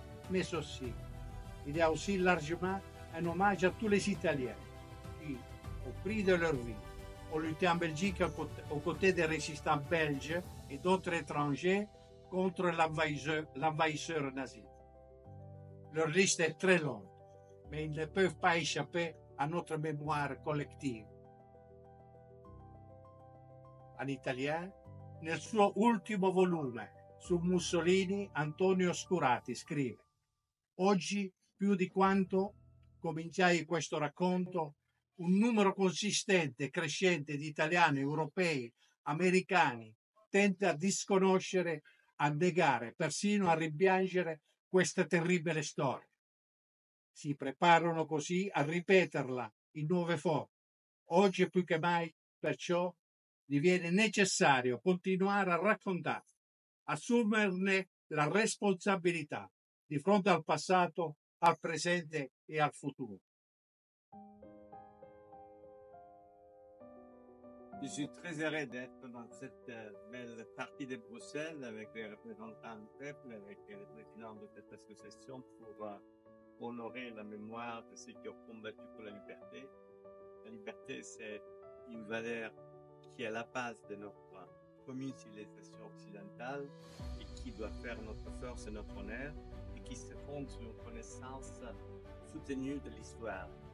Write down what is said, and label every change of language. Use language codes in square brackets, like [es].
[fr] Mais aussi, il y a aussi largement un hommage à tous les Italiens qui, au prix de leur vie, ont lutté en Belgique aux côtés des résistants belges et d'autres étrangers contre l'envahisseur nazi. Leur liste est très longue, mais ils ne peuvent pas échapper à notre mémoire collettive. En italien, [it] nel suo ultimo volume su Mussolini, Antonio Scurati scrive: oggi, più di quanto cominciai questo racconto, un numero consistente e crescente di italiani, europei, americani tenta a disconoscere, a negare, persino a rimpiangere questa terribile storia. Si preparano così a ripeterla in nuove forme. Oggi più che mai, perciò, diviene necessario continuare a raccontare, assumerne la responsabilità di fronte al passato, al presente e al futuro. [fr] Je suis très heureux d'être dans cette belle partie de Bruxelles avec les représentants du peuple, avec le président de cette association pour honorer la mémoire de ceux qui ont combattu pour la liberté. La liberté, c'est une valeur qui est à la base de notre commune civilisation occidentale et qui doit faire notre force et notre honneur et qui se fonde sur une connaissance soutenue de l'histoire.